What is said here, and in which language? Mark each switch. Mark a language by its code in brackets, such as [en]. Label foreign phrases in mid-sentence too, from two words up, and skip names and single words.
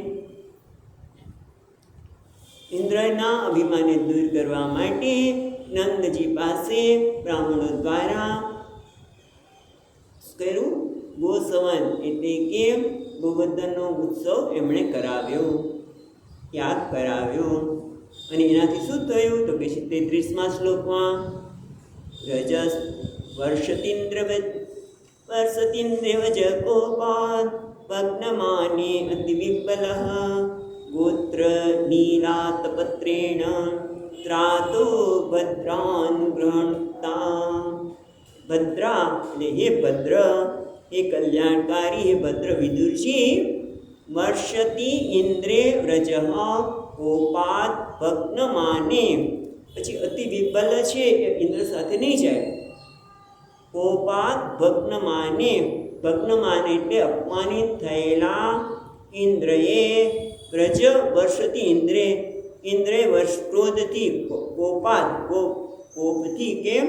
[gu] ઇન્દ્રના અભિમાનને દૂર કરવા માટે નંદજી પાસે બ્રાહ્મણો દ્વારા કર્યું ગોસવન એટલે કે ગોવર્ધનનો ઉત્સવ એમણે કરાવ્યો, યાદ કરાવ્યો. અને એનાથી શું થયું તો કે 33મા શ્લોકમાં [sa] રજસ વર્ષતિન્દ્રવત स्पर्शतीन्द्रेव च कोपात् भग्नमाने अतिविह्वलः गोत्रनीलातपत्रेण त्रातो भद्रानुगृह्णता। [gu] भद्रा એટલે હે ભદ્ર, હે કલ્યાણકારી, હે ભદ્ર વિદુરજી, [sa] વર્ષતિ ઇન્દ્રે વ્રજ કોપાત ભગ્નમાને, [gu] પછી અતિ વિબલ છે એ ઇન્દ્ર સાથે નહીં જાય. [sa] કોપાત ભગ્નમાને, [gu] ભગ્નમાને એટલે અપમાનિત થયેલા ઇન્દ્રએ વ્રજ વર્ષથી ઇન્દ્રે વર્ષ ક્રોધથી કોપાત કોપથી, કેમ?